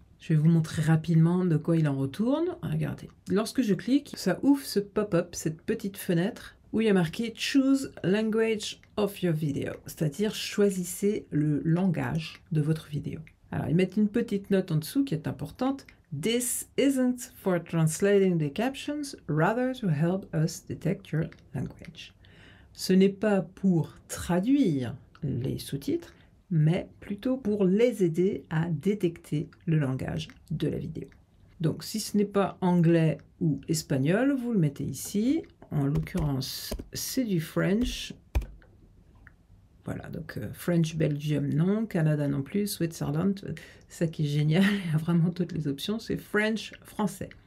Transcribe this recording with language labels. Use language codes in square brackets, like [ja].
[fr] Je vais vous montrer rapidement de quoi il en retourne. Regardez. Lorsque je clique, ça ouvre ce pop-up, cette petite fenêtre où il y a marqué [en] Choose Language of your video, [fr] c'est-à-dire choisissez le langage de votre vidéo. Alors, ils mettent une petite note en dessous qui est importante. [en] This isn't for translating the captions, rather to help us detect your language. [fr] Ce n'est pas pour traduire les sous-titres, mais plutôt pour les aider à détecter le langage de la vidéo. Donc, si ce n'est pas anglais ou espagnol, vous le mettez ici. En l'occurrence, c'est du French. Voilà, donc French, Belgium, non, Canada non plus, Switzerland, ça qui est génial, il y a vraiment toutes les options, c'est French, français.